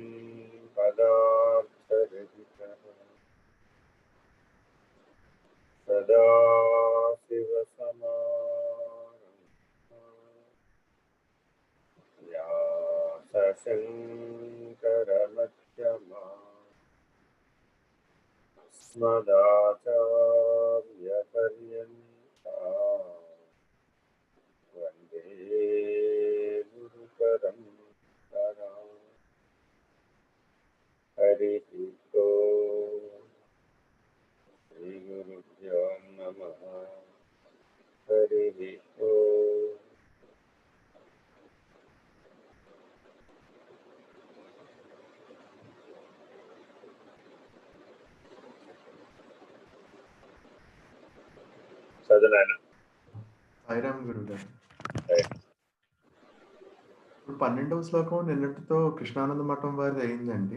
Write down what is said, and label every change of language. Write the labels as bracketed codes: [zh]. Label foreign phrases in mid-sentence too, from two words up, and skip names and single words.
[sa] पदार्थरहितः सदाशिवसमारम्भां व्यासशङ्करमध्यमाम् अस्मदाचार्यपर्यन्ताम् वन्दे गुरुपरम्पराम्। हरिः ओम् श्रीगुरुभ्यो नमः। हरिः ओम् [te] చదువునాయన. సాయిరామ్ గురుగారు. ఇప్పుడు 12వ శ్లోకం నిన్నటితో కృష్ణానంద మఠం వారిది అయిందండి.